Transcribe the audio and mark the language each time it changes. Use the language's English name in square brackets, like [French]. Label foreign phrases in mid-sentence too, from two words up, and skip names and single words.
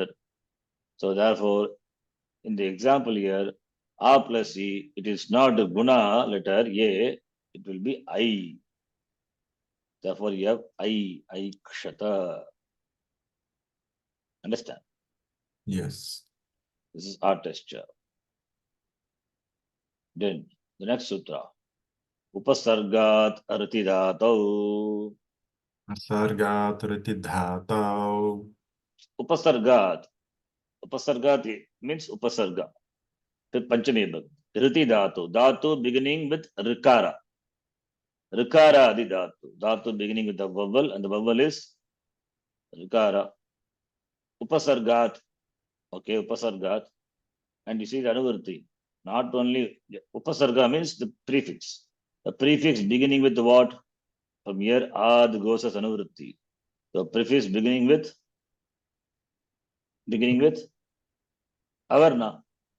[English] So therefore, in the example here, A plus E, it is not the guna letter A, it will be I. Therefore, you have I kshata. Understand? Yes. This is our texture. Then the next sutra. [Sanskrit] उपसर्गात् ऋतिधातौ. सर्गात् ऋतिधातौ. [English] Upasargat. Upasargat means upasarga. [Sanskrit] पञ्चमी भक्ति. ऋति धातु. [English] Dhatu beginning with rikara. [Sanskrit] ऋकार आदि धातु. [English] Dhatu beginning with the vowel, and the vowel is rikara. Upasargat. Okay, upasargat. And you see the anuvritti. Not only upasarga means the prefix. The prefix beginning with what? From here, ad goes as anuvritti. The prefix beginning with avarna.